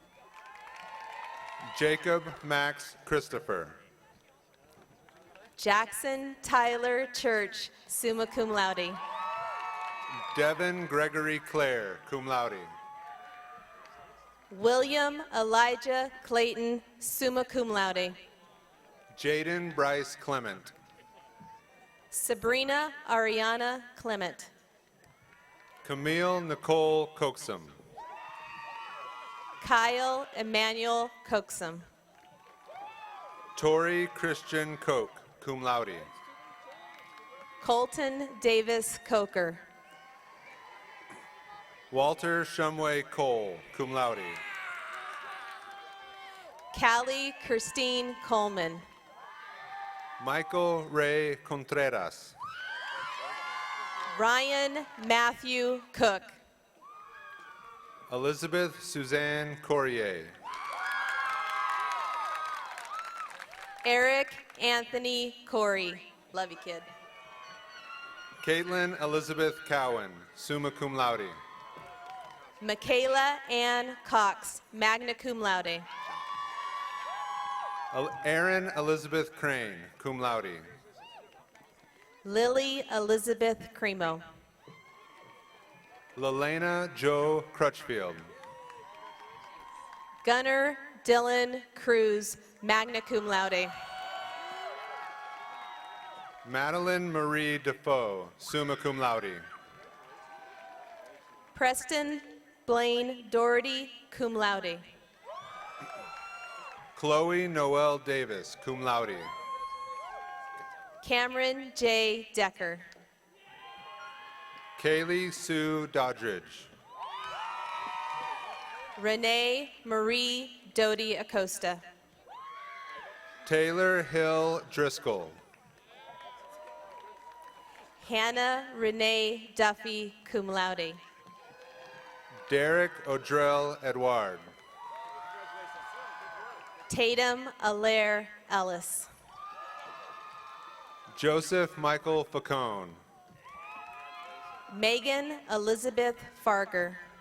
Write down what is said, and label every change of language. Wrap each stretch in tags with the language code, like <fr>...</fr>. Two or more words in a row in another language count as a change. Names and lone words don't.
<en>Jacob Max Christopher. Jackson Tyler Church,</en> <la>summa cum laude.</la> <en>Devin Gregory Clare,</en> <la>cum laude.</la> <en>William Elijah Clayton,</en> <la>summa cum laude.</la> <en>Jaden Bryce Clement. Sabrina Ariana Clement. Camille Nicole Coxum. Kyle Emmanuel Coxum. Tori Christian Koch,</en> <la>cum laude.</la> <en>Colton Davis Coker. Walter Shumway Cole,</en> <la>cum laude.</la> <en>Callie Christine Coleman. Michael Ray Contreras. Ryan Matthew Cook. Elizabeth Suzanne Corrier. Eric Anthony Corey. Love you, kid. Caitlin Elizabeth Cowan,</en> <la>summa cum laude.</la> <en>Michaela Ann Cox,</en> <la>magna cum laude.</la> <en>Erin Elizabeth Crane,</en> <la>cum laude.</la> <en>Lily Elizabeth Cremo. Lelena Joe Crutchfield. Gunnar Dylan Cruz,</en> <la>magna cum laude.</la> <en>Madeline Marie Defoe,</en> <la>summa cum laude.</la> <en>Preston Blaine Doherty,</en> <la>cum laude.</la> <en>Chloe Noel Davis,</en> <la>cum laude.</la> <en>Cameron J. Decker. Kaylee Sue Doddridge. Renee Marie Doty Acosta. Taylor Hill Driscoll. Hannah Renee Duffy,</en> <la>cum laude.</la> <en>Derek Odrell Edward. Tatum Alaire Ellis. Joseph Michael Facone. Megan Elizabeth Farger.</en>